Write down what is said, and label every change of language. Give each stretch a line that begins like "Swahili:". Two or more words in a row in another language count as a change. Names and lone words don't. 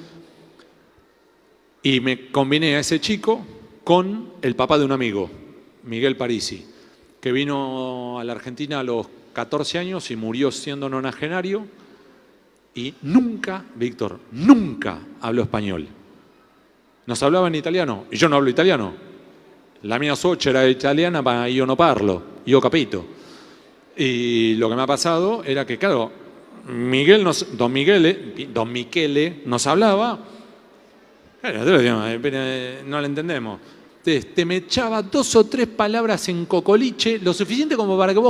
Spanish: Y me combiné a ese chico con el papá de un amigo, Miguel Parisi, que vino a la Argentina a los 14 años y murió siendo nonagenario y nunca, Víctor, nunca habló español. Nos hablaba en italiano y yo no hablo italiano.
Italian: La mia suocera italiana, ma io no parlo, io capito.
Spanish: Y lo que me ha pasado era que, claro, don Michele nos hablaba, no le entendemos. Entonces, te me echaba 2 o 3 palabras en cocoliche, lo suficiente como para que vos